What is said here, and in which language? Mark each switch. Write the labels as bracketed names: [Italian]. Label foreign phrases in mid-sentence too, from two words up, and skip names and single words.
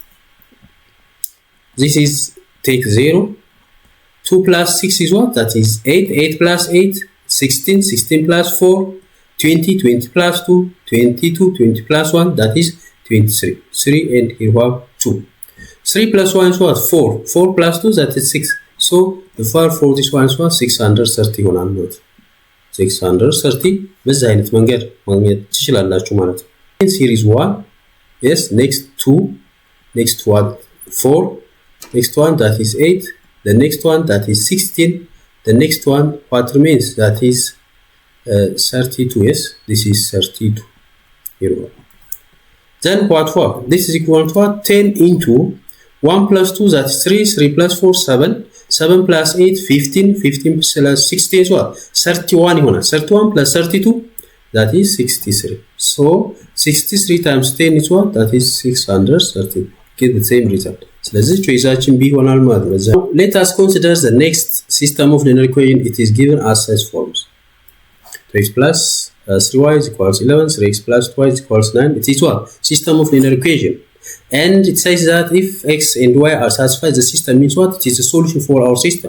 [English] This is take 0. 2 plus 6 is what? That is 8. 8 plus 8 16. 16 plus 4 20. 20 plus 2 22. 20 plus 1 that is 23. 3 and here we have 2. 3 plus 1 is what? 4. 4 plus 2 that is 6. So the far for this one is what? 630 [Amharic] ይሆናል ማለት 630 በዚህ አይነት መንገድ ማግኘት ትችላላችሁ ማለት ነው። [English] Series 1 yes, next 2, next one 4, next one that is 8, the next one that is 16, the next one what remains that is 32. Yes, this is 32 here. Then what for? This is equal to what? 10 into 1 plus 2 that is 3, 3 plus 4 7, 7 plus 8 15, 15 plus 16 is what? 31 ይሆናል። 31 plus 32 that is 63. So 63 times 10 is what? That is 630. Get the same result. [Amharic] ስለዚህ ቾይሳችን B ይሆናል ማለት ነው። [English] Let us consider the next system of linear equation. It is given as such forms. 2x plus 3y is equals 11, 3x plus 2y is equals 9. It is what? System of linear equation. And it says that if x and y are satisfied, the system means what? It is a solution for our system.